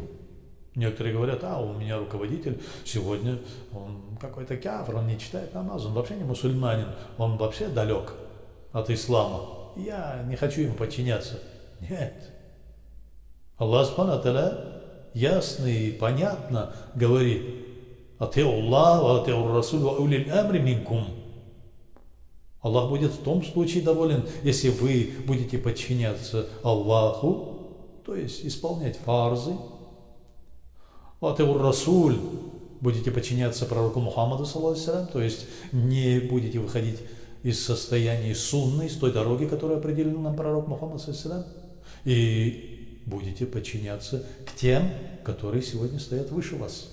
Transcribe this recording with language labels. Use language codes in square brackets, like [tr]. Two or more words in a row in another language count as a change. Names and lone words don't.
[ru] Некоторые говорят: у меня руководитель сегодня, он какой-то кафир, он не читает намаз, он вообще не мусульманин, он вообще далек от ислама. Я не хочу ему подчиняться. Нет. Аллах [ar] سبحانه وتعالى [ru] ясно и понятно говорит: [ar] «أطيعوا الله وأطيعوا الرسول وأولي الأمر منكم». [ru] Аллах будет в том случае доволен, если вы будете подчиняться Аллаху, то есть исполнять фарзы. [ar] «أطيعوا الرسول», [ru] будете подчиняться пророку Мухаммаду, то есть не будете выходить из состояния сунны, из той дороги, которую определил нам пророк Мухаммад, и будете подчиняться к тем, которые сегодня стоят выше вас.